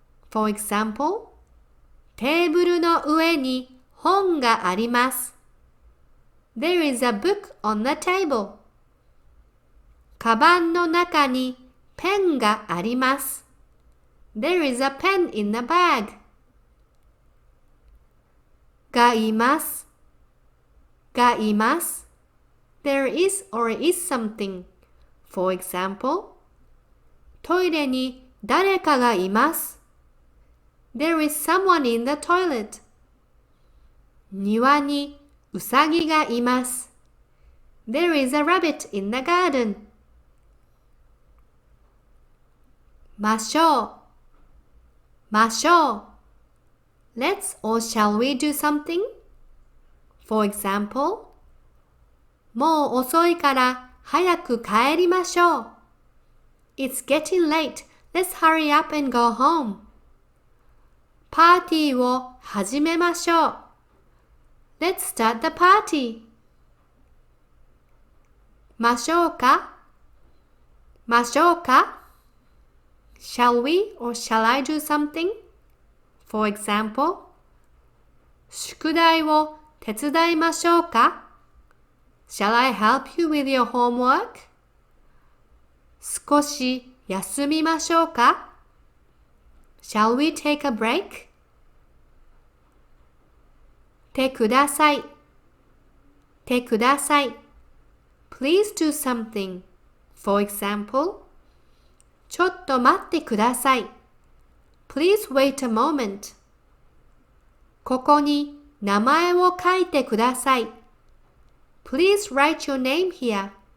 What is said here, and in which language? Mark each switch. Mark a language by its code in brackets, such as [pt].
[en] For example, [ja] テーブルの上に本があります。 [en] There is a book on the table. [ja] カバンの中にペンがあります。 [en] There is a pen in the bag. [ja] がいます。 [en] There is or is something. For example, [ja] トイレに誰かがいます。 [en] There is someone in the toilet. [ja] 庭にうさぎがいます。 [en] There is a rabbit in the garden. [ja] ましょう。 [en] Let's or shall we do something? For example, [ja] もう遅いから早く帰りましょう。 [en] It's getting late. Let's hurry up and go home. [ja] パーティーを始めましょう。 [en] Let's start the party. [ja] ましょうか [en] Shall we or shall I do something? For example, [ja] 宿題を手伝いましょうか [en] Shall I help you with your homework? [ja] 少し休みましょうか [en] Shall we take a break? [ja] てください。 [en] Please do something. For example, [ja] ちょっと待ってください。 [en] Please wait a moment. [ja] ここに名前を書いてください。 [en] Please write your name here.